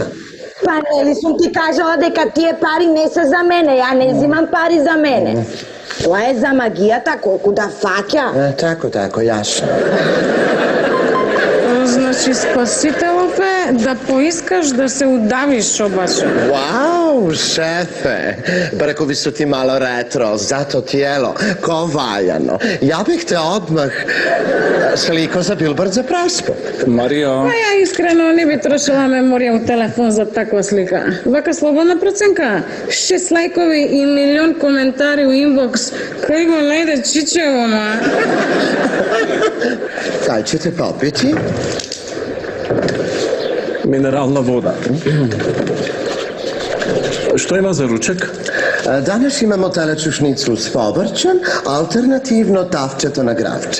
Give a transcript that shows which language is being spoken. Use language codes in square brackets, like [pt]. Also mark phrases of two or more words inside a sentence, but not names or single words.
[mk] Па нели сум ти кажала дека тие пари не се за мене, ја не зимам пари за мене. Тоа е за магијата, колку да фаќа. Тако, јасно. Значи, спасителот е да поискаш да се удавиш обаче. [hr] Wow, šefe, Brkovi su ti malo retro, zato tijelo, ko valjano. Ja bih te odmah sliko za Billboard za prespot. [mk] Марио. Па ја искрено не би трошила меморија у телефон за таква слика. Вака слободна проценка, 6 лајкови и милион коментари у инбокс. Кај го најде Чичево, ма? [hr] Kaj ćete popiti? Mineralna voda. Što ima za ručak? Danas imamo telećušnicu s povrćem, alternativno tavčeto na gravče.